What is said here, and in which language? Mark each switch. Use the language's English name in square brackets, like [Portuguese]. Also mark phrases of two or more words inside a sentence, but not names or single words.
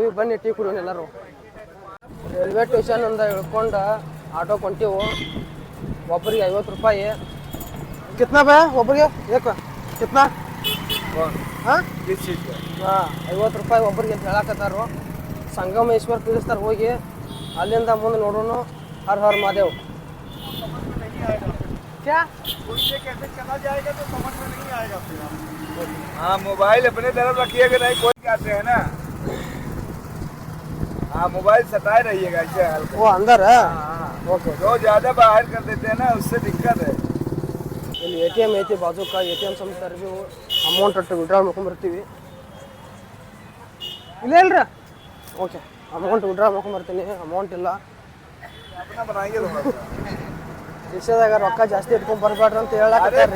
[Kannada] ಬನ್ನಿ ಟೀ ಕುಡಿಯೋಣ ಎಲ್ಲರೂ. ರೈಲ್ವೆ ಸ್ಟೇಷನಿಂದ ಇಳ್ಕೊಂಡು ಆಟೋಕ್ಕೆ ಹೊಂಟೀವು. ಒಬ್ಬರಿಗೆ 50 ರೂಪಾಯಿ. [Hindi] कितना बे [Kannada] ಒಬ್ಬರಿಗೆ [Hindi] एक कितना? [Kannada] ಹಾಂ, 50 ರೂಪಾಯಿ ಒಬ್ಬರಿಗೆ ಅಂತ ಹೇಳಕತ್ತಾರು. ಸಂಗಮೇಶ್ವರ್ ತಿಳಿಸ್ತಾರೆ ಹೋಗಿ. ಅಲ್ಲಿಂದ ಮುಂದೆ ನೋಡೋಣ. [Hindi] हर हर महादेव. क्या उनसे कैसे चला जाएगा तो समझ में नहीं आएगा फिर आपको। हाँ, मोबाइल अपने तरफ रखिएगा, नहीं कोई कहते हैं ना। हाँ, मोबाइल सताए रहिएगा ऐसे हल्का। वो अंदर है। ओके, जो ज़्यादा बाहर कर देते हैं ना, उससे दिक्कत है. [Kannada] ಇಲ್ಲಿ ATM ಐತಿ ಬಾಜುಕ. ATM ಸಂಸ್ಥೆ ಅಮೌಂಟ್ ಅಟ್ಟು ವಿಡ್ರಾ ಮಾಡ್ಕೊಂಬರ್ತೀವಿ. ಇಲ್ಲ ಇಲ್ರಿ. ಓಕೆ, ಅಮೌಂಟ್ ವಿಡ್ರಾ ಮಾಡ್ಕೊಂಬರ್ತೀನಿ. ಅಮೌಂಟ್ ಇಲ್ಲ. ರಿಕ್ಷಾದಾಗ ರೊಕ್ಕ ಜಾಸ್ತಿ ಇಟ್ಕೊಂಡ್ ಬರ್ಬೇಡ್ರಿ ಅಂತ ಹೇಳಕತ್ತಾರೆ.